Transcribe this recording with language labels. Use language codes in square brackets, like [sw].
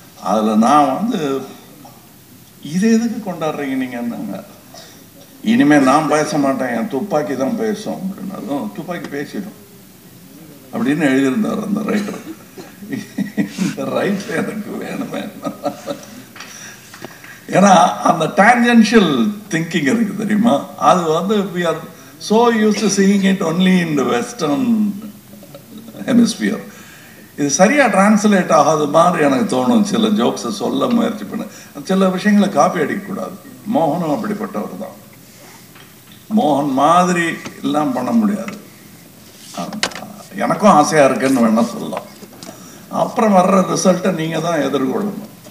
[ta] அதில் நான் வந்து இது எதுக்கு கொண்டாடுறீங்க நீங்கள், இனிமேல் நான் பேச மாட்டேன், என் துப்பாக்கி தான் பேசும் அப்படின்னாலும் துப்பாக்கி பேசிடும் அப்படின்னு எழுதியிருந்தார் அந்த ரைட்டர். இந்த ரைட்டர் எனக்கு வேணுமே. ஏன்னா அந்த டான்ஜென்ஷியல் திங்கிங் இருக்கு தெரியுமா, அது வந்து [en] we are so used to seeing it only in the western hemisphere. [ta] இது சரியா டிரான்ஸ்லேட் ஆகாத மாதிரி எனக்கு தோணும். சில ஜோக்ஸை சொல்ல முயற்சி பண்ண, சில விஷயங்களை காப்பி அடிக்கக்கூடாது. மோகனும் அப்படிப்பட்டவர் தான். மோகன் மாதிரி எல்லாம் பண்ண முடியாது. எனக்கும் ஆசையா இருக்குன்னு வேணா சொல்லலாம். அப்புறம் வர்ற ரிசல்ட்டை நீங்க தான் எதிர்கொள்ளணும்.